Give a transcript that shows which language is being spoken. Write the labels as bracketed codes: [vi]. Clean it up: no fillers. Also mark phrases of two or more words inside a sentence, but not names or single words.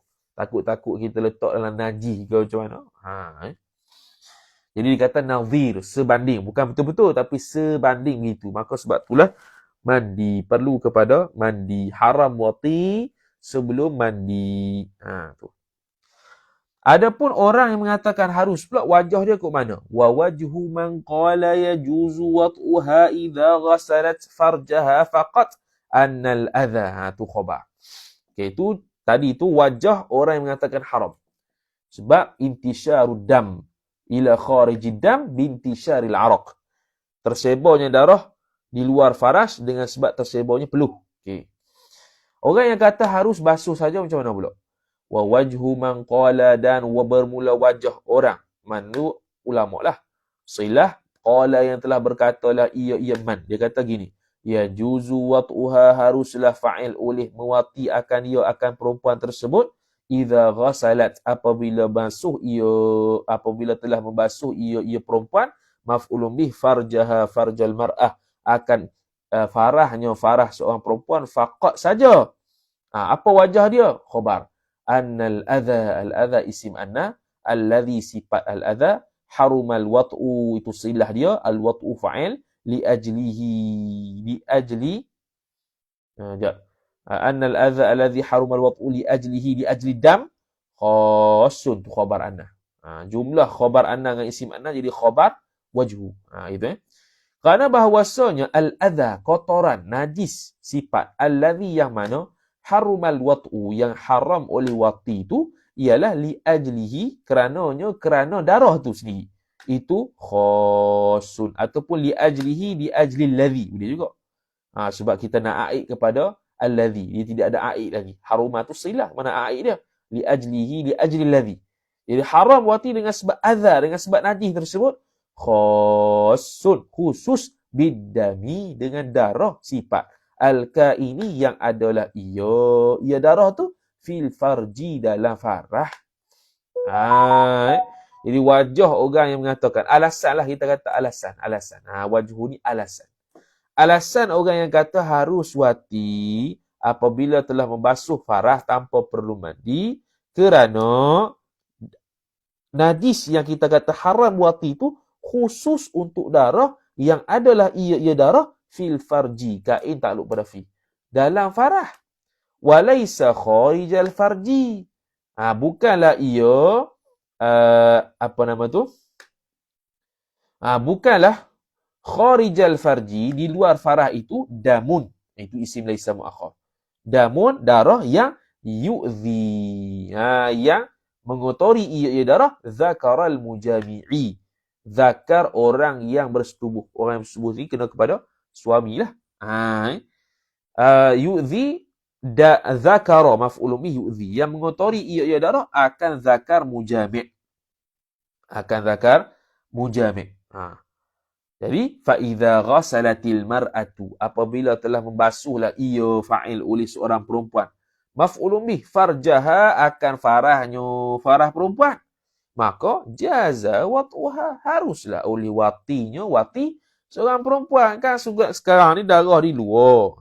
[ms] Takut-takut kita letak dalam najis ke macam mana. Jadi dikata nadhir, sebanding. Bukan betul-betul, tapi sebanding gitu. Maka sebab itulah mandi, perlu kepada mandi, haram wati sebelum mandi. Tu. Adapun orang yang mengatakan harus pula, wajah dia kat mana? [ar] ووجه من قال يجوز وطؤها إذا غسلت فرجها فقط أن الأذى, [ms] tu khabar. Okey, itu tadi tu wajah orang yang mengatakan haram. [ar] Sebab انتشار الدم إلى خارج الدم بانتشار العرق. [ms] Tersebarnya darah di luar faraj dengan sebab tersebarnya peluh. Okey. Orang yang kata harus basuh saja macam mana pula? [ar] ووجه من قال, [ms] dan bermula wajah orang. Man ulama lah. Silah qala, yang telah berkatalah ia man. Dia kata gini, [ar] يجوز وطؤها, [ms] haruslah fa'il oleh mewati akan akan perempuan tersebut, [ar] إذا غسلت, [ms] apabila telah membasuh ia perempuan, [ar] مفعول به فرجها فرج المرأة, [ms] akan farah seorang perempuan, faqat saja, Apa wajah dia? Khabar. [ar] أن الأذى الأذى اسم أن الذي صفة الأذى حرم الوطء, [ms] itu silah dia, [ar] الوطء فاعل, لأجله لأجل, jap. أن الأذى الذي حرم الوطء لأجله لأجل دم خاص, tu خبر أن. [ms] Jumlah [ar] خبر أن [ms] dengan [ar] اسم أن [ms] jadi [ar] خبر وجه. [ms] Itu Kerana bahawasanya al-adha, kotoran, najis, sifat, alladhi yang mana, [ar] حرم الوطء, [ms] yang haram oleh wati itu, ialah [ar] لأجله, [ms] kerana darah tu sendiri. [ar] Itu khosun, ataupun لأجله لأجل الذي. [ms] Boleh juga. Sebab kita nak aid kepada alladhi. Dia tidak ada aid lagi. Harumah tu silah, mana aid dia? [ar] لأجله لأجل الذي. [ms] Jadi haram wati dengan sebab adha, dengan sebab najis tersebut, khosun, khusus bidami, dengan darah [ar] صفة الكائن [ms] yang adalah ia darah tu [ar] في الفرج, [ms] dalam farah. Jadi wajah orang yang mengatakan alasan lah, kita kata alasan. Wajhu ni alasan orang yang kata harus wati apabila telah membasuh farah tanpa perlu mandi, kerana najis yang kita kata haram wati itu khusus untuk darah yang adalah ia darah [ar] في الفرج, [ms] kain takluk pada fi, dalam farah. [ar] وليس خارج الفرج. [ms] Bukanlah ia bukanlah [ar] خارج الفرج, [ms] di luar farah itu, damun, itu [ar] اسم ليس [ms] muakhar. [ar] Damun, [ms] darah yang yu'zi, yang mengotori ia darah, [ar] ذكر المجامع, [ms] zakar orang yang bersetubuh. Orang yang bersetubuh ni kena kepada suami lah. [ar] يؤذي ذكر مفعول به يؤذي, [ms] yang mengotori ia darah akan zakar mujami'. [ar] Jadi فإذا غسلت المرأة, [ms] apabila telah membasuhlah ia fa'il oleh seorang perempuan, [ar] مفعول به فرجها, [ms] akan farah perempuan, maka [ar] جاز وطؤها, [ms] haruslah oleh wati seorang perempuan. Kan sekarang ni darah di luar.